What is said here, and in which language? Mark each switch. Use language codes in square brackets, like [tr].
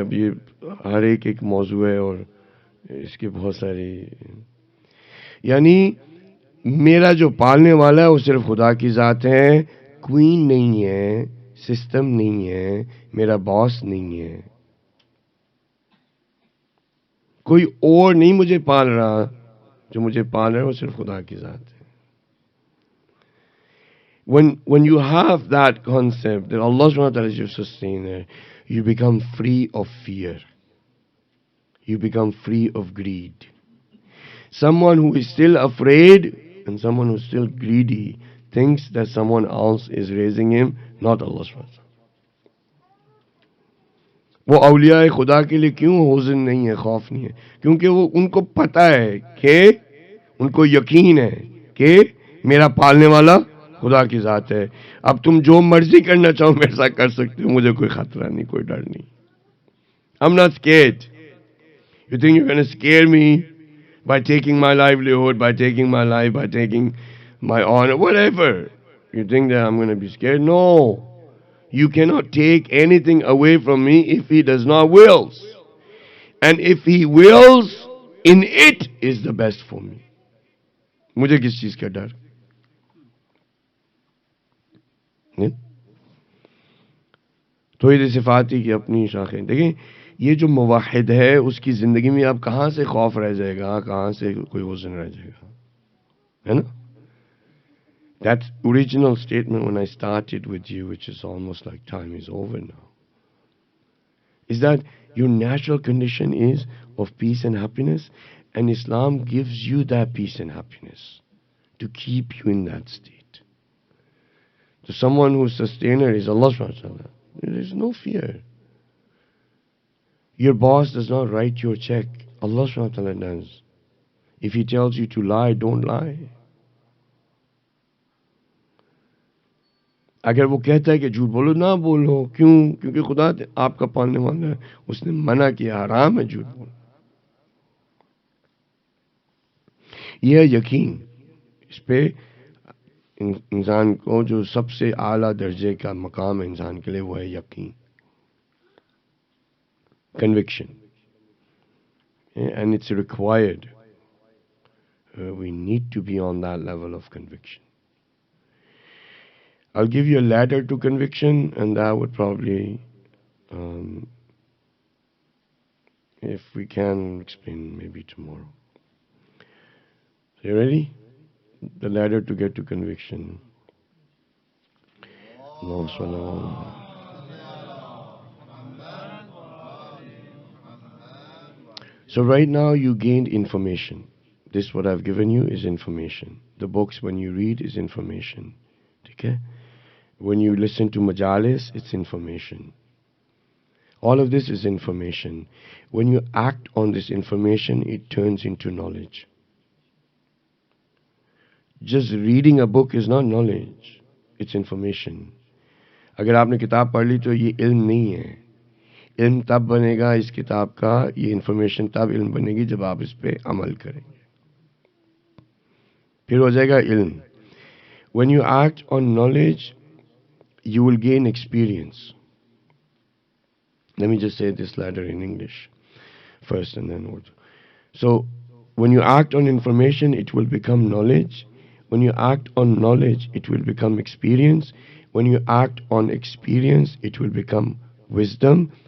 [ur] اب یہ ہر ایک موضوع ہے اور اس کے بہت ساری، یعنی میرا جو پالنے والا ہے وہ صرف خدا کی ذات ہے. کوئین نہیں ہے، سسٹم نہیں ہے، میرا باس نہیں ہے، کوئی اور نہیں مجھے پال رہا. جو مجھے پال رہا ہے وہ صرف خدا کی ذات ہے. [en] When you have that concept that Allah subhanahu wa ta'ala is your sustainer, you become free of fear. You become free of greed. Someone who is still afraid and someone who is still greedy thinks that someone else is raising him, not Allah subhanahu wa ta'ala. [ur] وہ اولیاء خدا کے لیے کیوں حزن نہیں ہے، خوف نہیں ہے؟ کیونکہ وہ ان کو پتہ ہے کہ ان کو یقین ہے کہ میرا پالنے والا خدا کی ذات ہے. اب تم جو مرضی کرنا چاہو میرے ساتھ کر سکتے ہو، مجھے کوئی خطرہ نہیں، کوئی ڈر نہیں. [en] I'm not scared. You think you're going to scare me by taking my livelihood, by taking my life, by taking my honor, whatever? You think that I'm going to be scared? No. You cannot take anything away from me if he does not wills. And if he wills, in it is the best for me. [ur] مجھے کس چیز کا ڈر؟ توحید صفاتی کی اپنی شاخیں. دیکھیں یہ جو موحد ہے اس کی زندگی میں اب کہاں سے خوف رہ جائے گا، کہاں سے کوئی حزن رہ جائے گا، ہے نا؟ [en] That original statement when I started with you, which is almost like time is over now, is that your natural condition is of peace and happiness, and Islam gives you that peace and happiness to keep you in that state. So someone whose sustainer is Allah subhanahu wa ta'ala, there is no fear. Your boss does not write your check, Allah subhanahu wa ta'ala does. If he tells you to lie, don't lie. [ur] اگر وہ کہتا ہے کہ جھوٹ بولو، نہ بولو. کیوں؟ کیونکہ خدا آپ کا پالنے والا ہے، اس نے منع کیا، حرام ہے جھوٹ بولنا. یہ ہے یقین. اس پہ انسان کو جو سب سے اعلیٰ درجے کا مقام ہے انسان کے لیے وہ ہے یقین، conviction. [en] And it's required. We need to be on that level of conviction. I'll give you a ladder to conviction, and that would probably, if we can explain maybe tomorrow. So you ready? The ladder to get to conviction. Allah sallallahu. So right now you gained information. This what I've given you is information. The books when you read is information. Okay? When you listen to majalis, it's information. All of this is information. When you act on this information, it turns into knowledge. Just reading a book is not knowledge. It's information. [ur] اگر آپ نے کتاب پڑھ لی تو یہ علم نہیں ہے. علم تب بنے گا اس کتاب کا, یہ انفارمیشن تب علم بنے گی جب آپ اس پہ عمل کریں گے, پھر ہو جائے گا علم. [en] When you act on knowledge, you will gain experience. Let me just say this latter in English first and then Urdu. So, when you act on information, it will become knowledge. When you act on knowledge, it will become experience. When you act on experience, it will become wisdom.